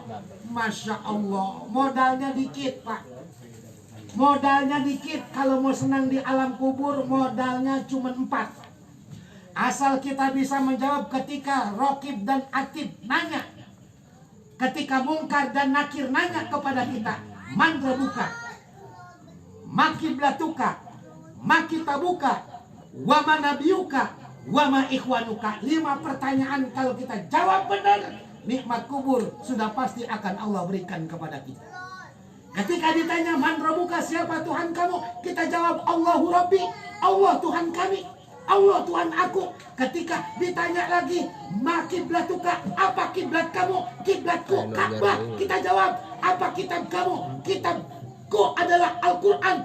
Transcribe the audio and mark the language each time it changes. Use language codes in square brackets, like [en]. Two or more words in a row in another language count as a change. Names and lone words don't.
[ar] ما شاء الله, [id] modalnya dikit, Pak. Modalnya dikit. Kalau mau senang di alam kubur, modalnya cuma 4. Asal kita bisa menjawab ketika Rokib dan Atid nanya, ketika Mungkar dan Nakir nanya kepada kita, [ar] من ربك، ما قبلتك، ما كتابك، وما نبيك، وما إخوانك. [id] 5 pertanyaan kalau kita jawab benar, nikmat kubur sudah pasti akan Allah berikan kepada kita. Ketika ditanya [ar] من ربك, [id] siapa Tuhan kamu, kita jawab [ar] الله ربي, [id] Allah Tuhan kami, Allah Tuhan aku. Ketika ditanya lagi makiblatuka, apa kiblat kamu, kiblatku Ka'bah, kita jawab apa kitab kamu, kitabku adalah Al-Quran.